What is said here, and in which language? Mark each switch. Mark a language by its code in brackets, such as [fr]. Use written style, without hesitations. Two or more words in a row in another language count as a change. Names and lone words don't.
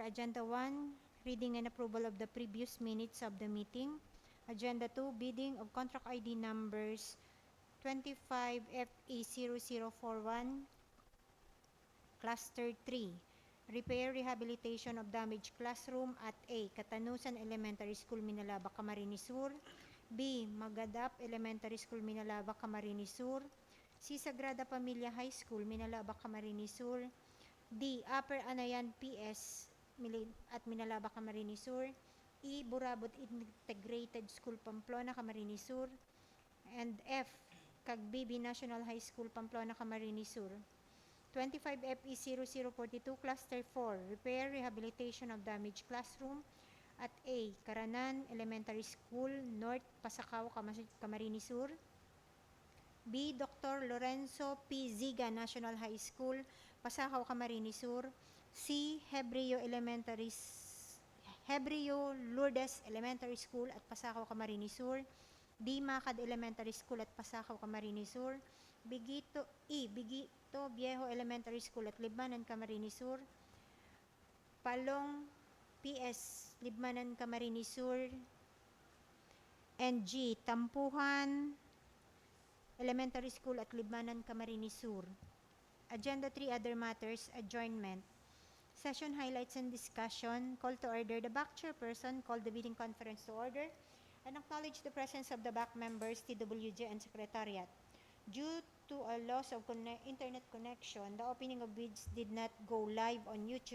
[en] Agenda 1, reading and approval of the previous minutes of the meeting. Agenda 2, bidding of contract ID numbers 25FE0041, Cluster 3, repair rehabilitation of damaged classroom at A. Katanusan Elementary School, Minalaba, Camarines Sur. B. Magadap Elementary School, Minalaba, Camarines Sur. C. Sagrada Familia High School, Minalaba, Camarines Sur. D. Upper Anayan PS at Minalaba, Camarines Sur. E. Burabot Integrated School, Pamplona, Camarines Sur. And F. Cagbibi National High School, Pamplona, Camarines Sur. 25FE0042 Cluster 4, repair rehabilitation of damaged classroom at A. Karanan Elementary School, North Pasacao, Camarines Sur. B. Dr. Lorenzo P. Ziga National High School, Pasacao, Camarines Sur. C. Hebrio Lourdes Elementary School at Pasacao, Camarines Sur. D. Macad Elementary School at Pasacao, Camarines Sur. Bigito Viejo Elementary School at Libmanan, Camarines Sur. Palong PS Libmanan, Camarines Sur. And G. Tampuhan Elementary School at Libmanan, Camarines Sur. Agenda 3, other matters, adjournment. Session highlights and discussion. Call to order. The BAC chairperson called the bidding conference to order and acknowledge the presence of the BAC members, TWG, and Secretariat. Due to a loss of internet connection, the opening of bids did not go live on YouTube.